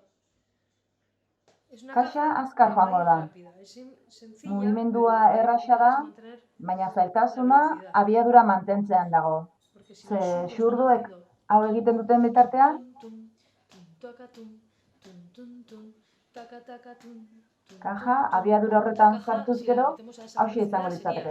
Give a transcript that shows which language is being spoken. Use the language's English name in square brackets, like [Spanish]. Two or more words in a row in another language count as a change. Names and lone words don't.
[Spanish] Es una [Basque] Kaxa [Spanish] caja [Basque] azkar [Spanish] que va a [Basque] joango [Spanish] ir [Basque] da. [Spanish] rápida. Es sencilla, [Basque] Mugimendua [Spanish] pero la [Basque] erraxa [Spanish] dificultad [Basque] da, [Spanish] es mantener [Basque] baina [Spanish] la [Basque] zailtasuna [Spanish] velocidad. [Basque] abiadura mantentzean dago. [Spanish] Porque si [Basque] Ze [Spanish] los zurdos van [Basque] xurduek [Spanish] haciendo [Basque] hau egiten duten bitartean, tum, tum, tum, taca, tum, taca, taca, tum, kaja abiadura horretan [Spanish] caja, [Basque] sartuz [Spanish] si la [Basque] gero, [Spanish] metemos a esa [Basque] hauxe izango [Spanish] velocidad sería